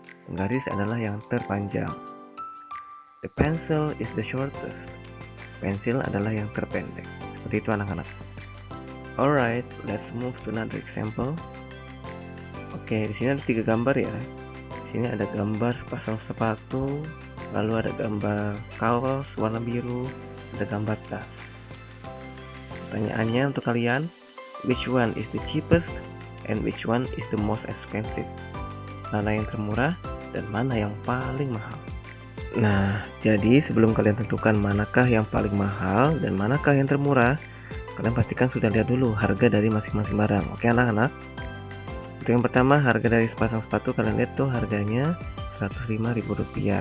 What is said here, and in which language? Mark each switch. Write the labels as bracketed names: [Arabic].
[Indonesian] Penggaris adalah yang terpanjang. [English] The pencil is the shortest. [Indonesian] Pensil adalah yang terpendek. Seperti itu anak-anak. [English] Alright, let's move to another example. [Indonesian] Oke, di sini ada 3 gambar ya. Di sini ada gambar sepasang sepatu, lalu ada gambar kaos warna biru, ada gambar tas. Pertanyaannya untuk kalian, [English] which one is the cheapest and which one is the most expensive? [Indonesian] Mana yang termurah dan mana yang paling mahal? Nah, jadi sebelum kalian tentukan manakah yang paling mahal dan manakah yang termurah, kalian pastikan sudah lihat dulu harga dari masing-masing barang. Oke anak-anak. Untuk yang pertama, harga dari sepasang sepatu kalian lihat tuh harganya Rp105.000.